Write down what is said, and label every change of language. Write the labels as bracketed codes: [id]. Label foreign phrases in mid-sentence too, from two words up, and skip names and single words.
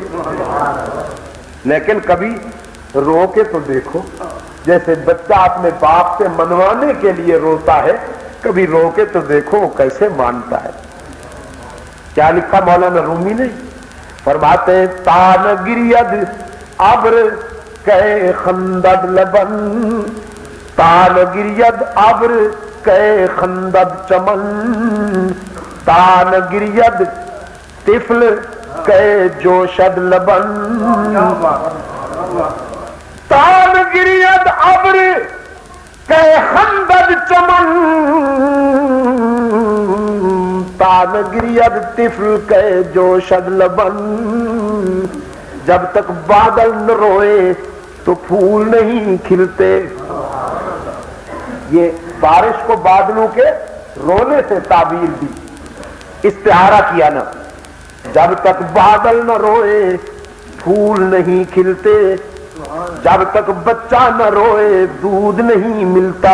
[ur] لیکن کبھی رو کے تو دیکھو، جیسے بچہ اپنے باپ سے منوانے کے لیے روتا ہے، کبھی رو کے تو دیکھو وہ کیسے مانتا ہے. کیا لکھا مولانا رومی نے؟ فرماتے ہیں [fa] تان گرید ابر کہ خندد لبن تان گرید ابر کہ خندد چمن تان گرید طفل کہ جوشد لبن تان گرید ابر کہ خندد چمن تان گرید طفل کہ جوشد لبن [ur] جب تک بادل نہ روئے تو پھول نہیں کھلتے. یہ بارش کو بادلوں کے رونے سے تعبیر دی, استعارہ کیا نا. جب تک بادل نہ روئے پھول نہیں کھلتے, جب تک بچہ نہ روئے دودھ نہیں ملتا.